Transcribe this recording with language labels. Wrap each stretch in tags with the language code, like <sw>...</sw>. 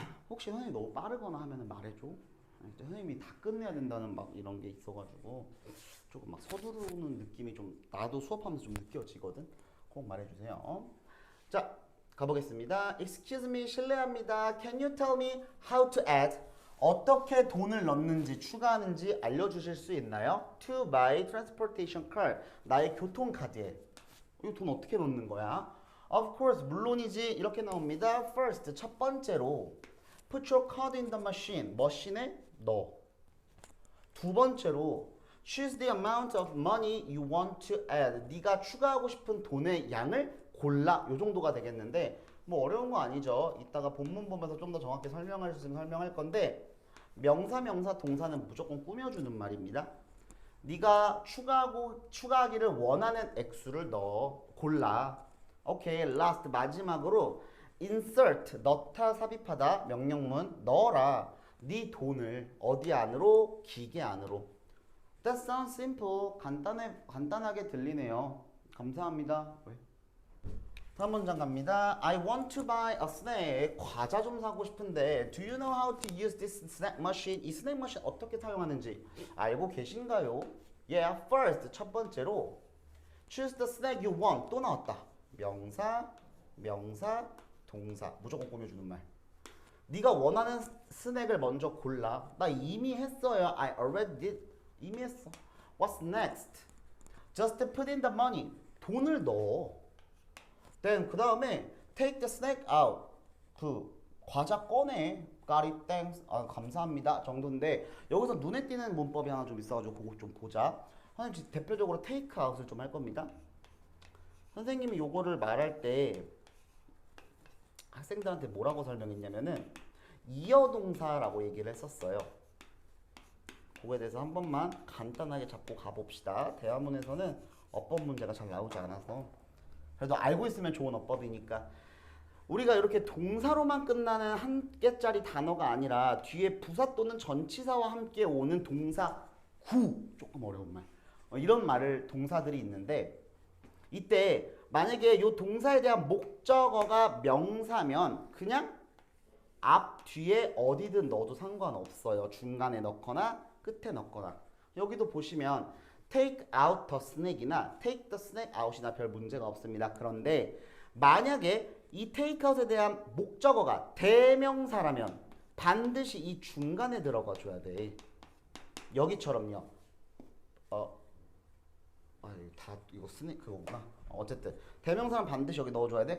<ko>혹시 선생님이 너무 빠르거나 하면 말해줘. 선생님이 다 끝내야 된다는 막 이런 게 있어가지고 조금 막 서두르는 느낌이 좀 나도 수업하면서 좀 느껴지거든. 꼭 말해주세요. 자, 가보겠습니다.</ko> <en>Excuse me,</en> <ko>실례합니다.</ko> <en>Can you tell me how to add?</en> <ko>어떻게 돈을 넣는지, 추가하는지 알려주실 수 있나요?</ko> <en>To my transportation card.</en> <ko>나의 교통카드에. 이거 돈 어떻게 넣는 거야?</ko> <en>Of course,</en> <ko>물론이지. 이렇게 나옵니다.</ko> <en>First,</en> <ko>첫 번째로</ko> <en>Put your card in the machine.</en> <ko>머신에 넣어. 두 번째로</ko> <en>Choose the amount of money you want to add.</en> <ko>네가 추가하고 싶은 돈의 양을 골라. 요 정도가 되겠는데 뭐 어려운 거 아니죠. 이따가 본문 보면서 좀 더 정확히 설명할 수 있으면 설명할 건데 명사, 동사는 무조건 꾸며주는 말입니다. 네가 추가하기를 원하는 액수를 넣어. 골라. 오케이. last 마지막으로 insert 넣다, 삽입하다 명령문 넣어라. 네 돈을 어디 안으로? 기계 안으로.</ko> <en>That sounds simple.</en> <ko>간단하게 들리네요. 감사합니다. 왜? 다음 문장 갑니다.</ko> <en>I want to buy a snack.</en> <ko>과자 좀 사고 싶은데</ko> <en>Do you know how to use this snack machine?</en> <ko>이 스낵 머신 어떻게 사용하는지 알고 계신가요?</ko> <en>Yeah, first</en> <ko>첫 번째로</ko> <en>Choose the snack you want.</en> <ko>또 나왔다. 명사, 동사. 무조건 꾸며주는 말. 네가 원하는 스낵을 먼저 골라. 나 이미 했어요.</ko> <en>I already did.</en> <ko>이미 했어.</ko> <en>What's next? Just put in the money.</en> <ko>돈을 넣어.</ko> <en>Then</en> <ko>그 다음에</ko> <en>take the snack out.</en> <ko>그 과자 꺼내.</ko> <en>Got it, thanks.</en> <ko>감사합니다 정도인데 여기서 눈에 띄는 문법이 하나 좀 있어가지고 그거 좀 보자. 선생님 대표적으로 take out을 좀 할 겁니다. 선생님이 요거를 말할 때 학생들한테 뭐라고 설명했냐면은 이어동사라고 얘기를 했었어요. 그거에 대해서 한 번만 간단하게 잡고 가봅시다. 대화문에서는 어법 문제가 잘 나오지 않아서 그래도 알고 있으면 좋은 어법이니까 우리가 이렇게 동사로만 끝나는 한 개짜리 단어가 아니라 뒤에 부사 또는 전치사와 함께 오는 동사 구, 조금 어려운 말 이런 말을 동사들이 있는데 이때 만약에 이 동사에 대한 목적어가 명사면 그냥 앞, 뒤에 어디든 넣어도 상관없어요. 중간에 넣거나 끝에 넣거나. 여기도 보시면</ko> <en>take out the snack</en> <ko>이나</ko> <en>take the snack out</en> <ko>이나 별 문제가 없습니다. 그런데 만약에 이 take out에 대한 목적어가 대명사라면 반드시 이 중간에 들어가 줘야 돼. 여기처럼요. 다 이거 스낵 그거구나. 어쨌든 대명사는 반드시 여기 넣어줘야 돼.</ko>